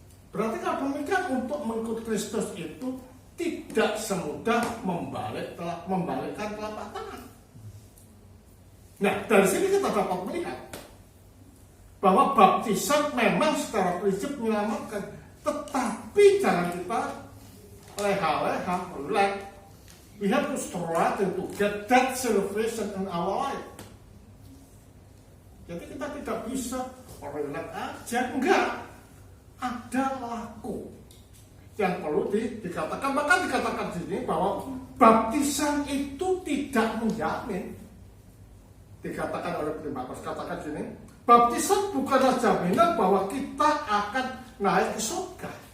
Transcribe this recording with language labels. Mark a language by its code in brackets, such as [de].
[id] Berarti kalau demikian, untuk mengikut Kristus itu tidak semudah membalikkan telapak tangan. Nah, dari sini kita dapat melihat bahwa baptisan memang secara prinsip menyelamatkan, tetapi jangan kita leha-leha, relax. [en] We have to strive to get that salvation in our life. [id] Jadi kita tidak bisa relax aja, enggak. Ada laku yang perlu dikatakan. Maka dikatakan di sini bahwa baptisan itu tidak menjamin. Dikatakan oleh Timotius, katakan di sini, baptisan bukanlah jaminan bahwa kita akan naik ke surga.